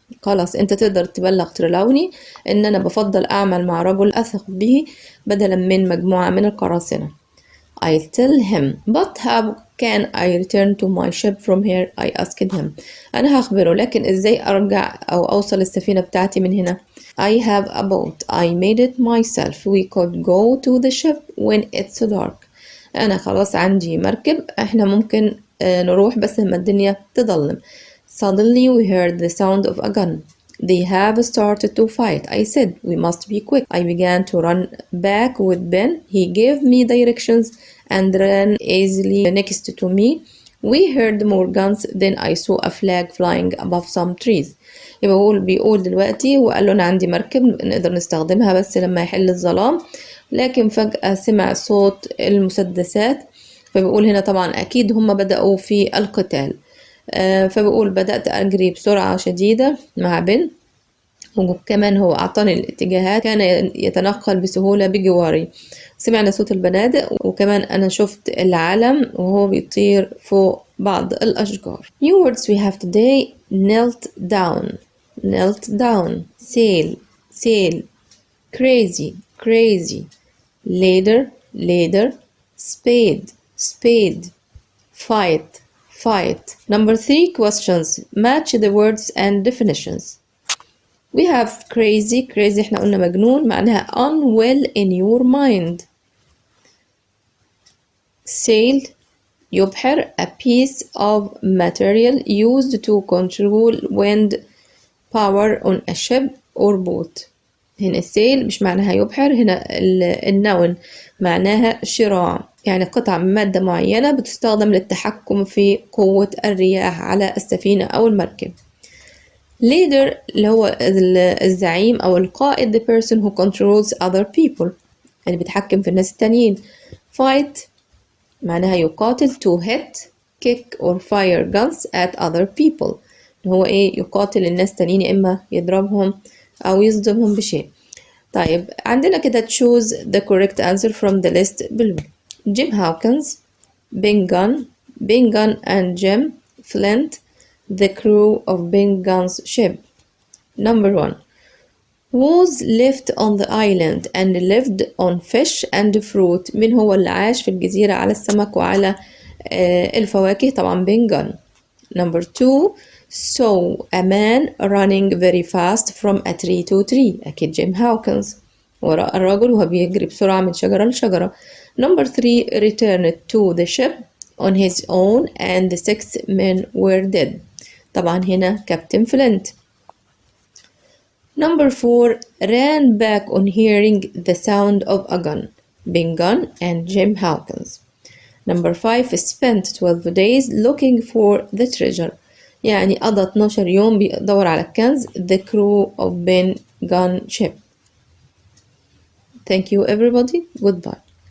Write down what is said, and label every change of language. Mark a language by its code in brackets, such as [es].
[ar] خلاص انت تقدر تبلغ ترلاوني ان انا بفضل اعمل مع رجل اثق به بدلا من مجموعة من القراصنة. [en] I'll tell him, but how can I return to my ship from here? I asked him. [ar] أنا هخبره، لكن إزاي أرجع أو أوصل السفينة بتاعتي من هنا؟ [en] I have a boat. I made it myself. We could go to the ship when it's dark. [ar] أنا خلاص عندي مركب، إحنا ممكن نروح بس لما الدنيا تضلم. [en] Suddenly we heard the sound of a gun. They have started to fight. I said, we must be quick. I began to run back with Ben. He gave me directions and ran easily next to me. We heard more guns. Then I saw a flag flying above some trees. [ar] يبقى بيقول دلوقتي وقال له أنا عندي مركب نقدر نستخدمها بس لما يحل الظلام، لكن فجأة سمع صوت المسدسات. فبيقول هنا طبعا أكيد هم بدأوا في القتال. فبقول بدأت أجري بسرعة شديدة مع بن، وكمان هو أعطاني الاتجاهات، كان يتنقل بسهولة بجواري. سمعنا صوت البنادق وكمان أنا شفت العلم وهو بيطير فوق بعض الأشجار. [en] New words we have today: knelt down, knelt down, sail, sail, crazy, crazy, ladder, ladder, spade, spade, fight, fight. Number 3 questions. Match the words and definitions. We have crazy. Crazy [ar] احنا قلنا مجنون، معناها [en] unwell in your mind. Sail يبحر a piece of material used to control wind power on a ship or boat. [ar] هنا sail مش معناها يبحر، هنا النون معناها شراع، يعني قطعة من مادة معينة بتستخدم للتحكم في قوة الرياح على السفينة أو المركب. leader اللي هو الزعيم أو القائد، [en] the person who controls other people، [ar] اللي بيتحكم في الناس التانيين. fight معناها يقاتل. [en] to hit, kick or fire guns at other people، [ar] هو يقاتل الناس التانيين، إما يضربهم أو يصدمهم بشيء. طيب عندنا كده [en] choose the correct answer from the list below. Jim Hawkins, Ben Gunn and Jim Flint, the crew of Ben Gunn's ship. Number 1 was left on the island and lived on fish and fruit. [ar] مين هو اللي عاش في الجزيرة على السمك وعلى الفواكه؟ طبعا بنجان. [en] Number 2 saw a man running very fast from a tree to tree. [ar] أكيد جيم هاوكنز، وراء الرجل وهو بيجري بسرعة من شجرة لشجرة. [en] Number 3 returned to the ship on his own and the 6 men were dead. [ar] طبعا هنا كابتن فلينت. [en] Number 4 ran back on hearing the sound of a gun. Ben Gunn and Jim Hawkins. Number 5 spent 12 days looking for the treasure. [ar] يعني قضى 12 يوم بيدور على الكنز. [en] The crew of Ben Gun ship. Thank you everybody. Goodbye.